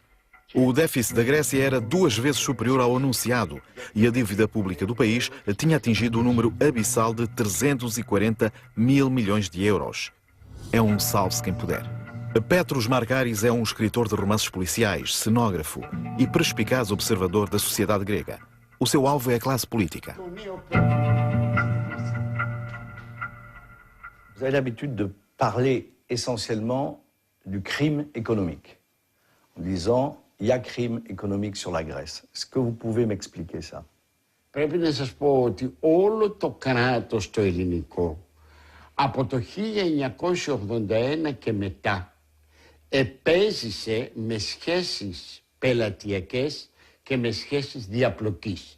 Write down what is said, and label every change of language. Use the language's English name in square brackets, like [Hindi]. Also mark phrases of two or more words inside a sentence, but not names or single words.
[Portuguese] O déficit da Grécia era 2 vezes superior ao anunciado e a dívida pública do país tinha atingido o número abissal de 340 mil milhões de euros. É um salve-se quem puder. Petros Margaris é um escritor de romances policiais, cenógrafo e perspicaz observador da sociedade grega. O seu alvo é a classe política. [French] Vous avez l'habitude de parler essentiellement du crime économique, en disant il y a crime économique sur la Grèce. Est-ce que vous pouvez m'expliquer ça? [Greek] Πρέπει να σας πω ότι όλο το κράτος το ελληνικό από το 1981 και μετά επέζησε με σχέσεις πελατειακές και με σχέσεις διαπλοκής.